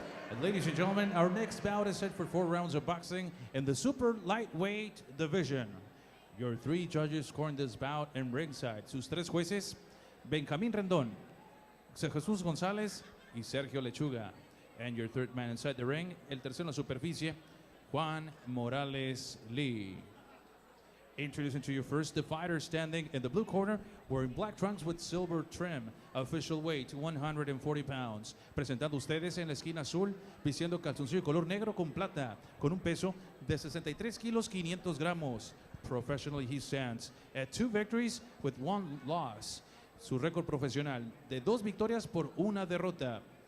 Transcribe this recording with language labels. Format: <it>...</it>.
<en>And ladies and gentlemen, our next bout is set for 4 rounds of boxing in the super lightweight division. Your 3 judges scoring this bout in ringside.</en> <es>Sus 3 jueces, Benjamín Rendón, Jesús González y Sergio Lechuga.</es> <en>And your 3rd man inside the ring,</en> <es>el tercero en la superficie,</es> <en>Juan Morales Lee. Introducing to you first the fighter standing in the blue corner, wearing black trunks with silver trim, official weight 140 pounds.</en> <es>Presentando ustedes en la esquina azul, vistiendo calzoncillo color negro con plata, con un peso de 63 kilos 500 gramos.</es> <en>Professionally he stands at 2 victories with 1 loss.</en> <es>Su récord profesional de 2 victorias por 1 derrota.</es>